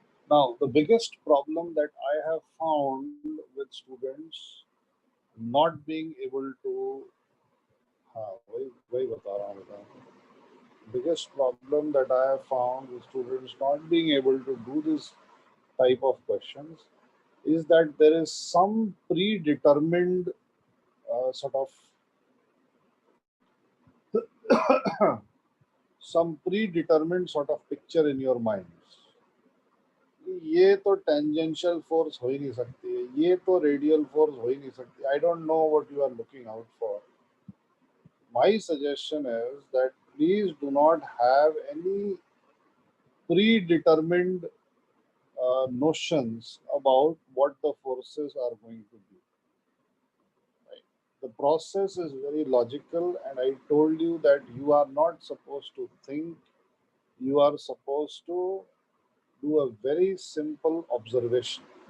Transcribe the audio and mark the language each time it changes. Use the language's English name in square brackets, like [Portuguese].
[English] Now, the biggest problem that I have found with students not being able to, [Hindi] वही बता रहा हूँ [English] biggest problem that I have found with students not being able to do this type of questions is that there is some predetermined sort of some predetermined sort of picture in your minds. [Hindi] ये तो tangential force हो ही नहीं सकती है, ये तो radial force हो ही नहीं सकती. [English] I don't know what you are looking out for. My suggestion is that please do not have any predetermined notions about what the forces are going to be. Right? The process is very logical, and I told you that you are not supposed to think, you are supposed to do a very simple observation.